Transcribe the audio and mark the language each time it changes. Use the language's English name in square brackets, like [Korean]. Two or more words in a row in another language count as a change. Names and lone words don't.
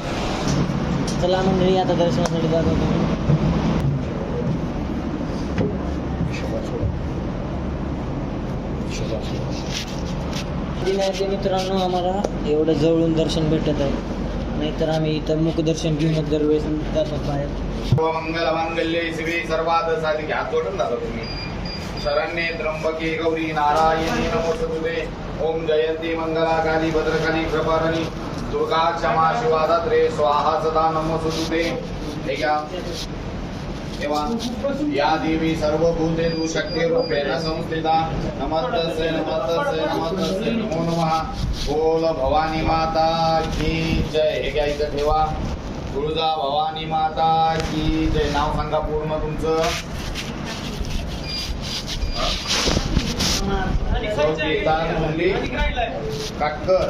[Marathi] चला मंडळी आता दर्शनासाठी जात आहोत. नाही ते मित्रांनो आम्हाला एवढं जवळून दर्शन भेटत आहे नाहीतर आम्ही इथं मुखदर्शन घेऊनच दरवेळेस जातो बाहेर. [Sanskrit] मंगलमांगल्ये शिवे सर्वार्थ साधिके [Marathi] हात जोडून झाला तुम्ही. [Sanskrit] शरण्ये त्र्यंबके गौरी नारायणी नमोस्तुते. ओम जयंती मंगला काली भद्रकाली कृपारणी दुर्गा क्षमा शिवा दात्रे स्वाहा सदा नमोस्तुते. [Marathi] हे घ्या. [Sanskrit] तेव्हा या देवी सर्वभूतेषु शक्तिरूपेण संस्थिता. नमस्तस्यै नमस्तस्यै नमस्तस्यै नमो नमः. [Hindi] बोल भवानी माता की जय. [Marathi] हे घ्या इथं ठेवा. [Hindi] तुळजा भवानी माता की जय. [Marathi] नाव सांगा पूर्ण तुमचं. काटकर.